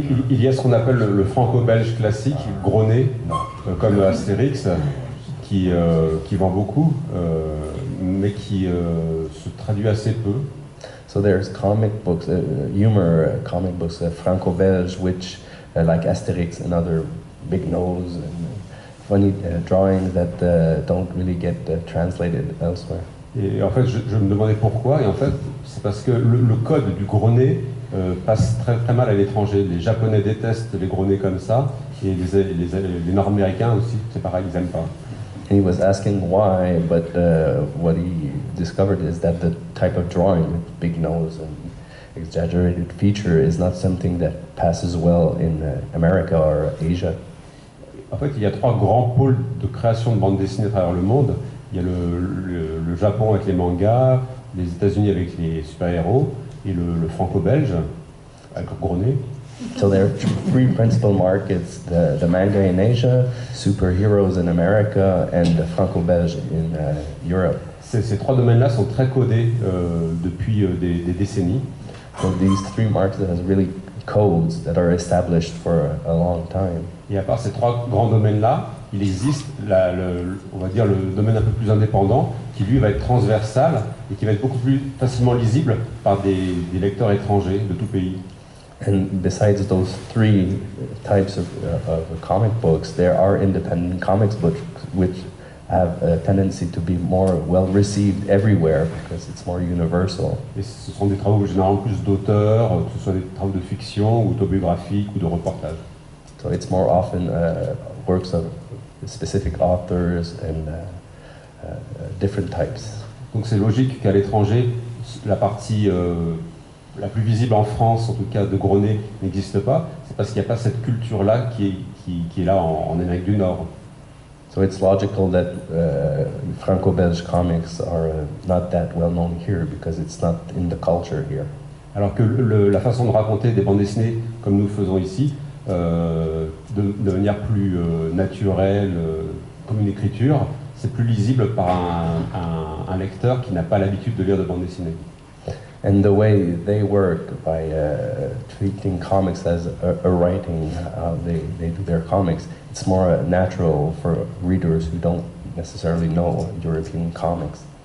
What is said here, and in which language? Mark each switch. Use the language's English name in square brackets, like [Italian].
[French] Il y a ce qu'on appelle le franco-belge classique, Gronet, comme Astérix, qui vend beaucoup, mais qui se traduit assez peu. [English] So there's comic books, humor comic books, Franco-Belge, which like Asterix and other big nose and funny drawings that don't really get translated elsewhere. [French] Et en fait, je me demandais pourquoi, et en fait, c'est parce que le code du Gronet passe très, très mal à l'étranger. Les Japonais détestent les Gronets comme ça, et les Nord-Américains aussi, c'est pareil, ils n'aiment pas. [English] And he was asking why, but what he discovered is that the type of drawing with big nose and exaggerated feature is not something that passes well in America or Asia. [French] En fait, il y a 3 grands pôles de création de bande dessinée à travers le monde. Il y a le Japon avec les mangas, les États-Unis avec les super-héros, et le franco-belge avec le Gronet. [English] So there are 3 principal markets, the manga in Asia, superheroes in America, and the Franco-Belge in Europe. [French] Ces 3 domaines-là sont très codés depuis des décennies. [English] So these 3 markets have really codes that are established for a long time. [French] Et à part ces 3 grands domaines-là, il existe, on va dire, le domaine un peu plus indépendant, qui lui va être transversal et qui va être beaucoup plus facilement lisible par des lecteurs étrangers de tout pays. [English] And besides those 3 types of comic books, there are independent comics books which have a tendency to be more well received everywhere because it's more universal. [French] Et ce sont des travaux généralement plus d'auteurs, que ce soit des travaux de fiction, ou autobiographiques ou de reportage. [English] So it's more often works of specific authors and different types. [French] Donc c'est logique qu'à l'étranger, la partie la plus visible en France, en tout cas de gros nez, n'existe pas. C'est parce qu'il n'y a pas cette culture-là qui est là en Amérique du Nord. [English] So it's logical that Franco-Belge comics are not that well known here because it's not in the culture here. [French] Alors que la façon de raconter des bandes dessinées comme nous le faisons ici, de manière plus naturelle, comme une écriture, c'est plus lisible par un lecteur qui n'a pas l'habitude de lire de bandes dessinées. [English] And the way they work by treating comics as a writing, how they do their comics, it's more natural for readers who don't necessarily know European comics.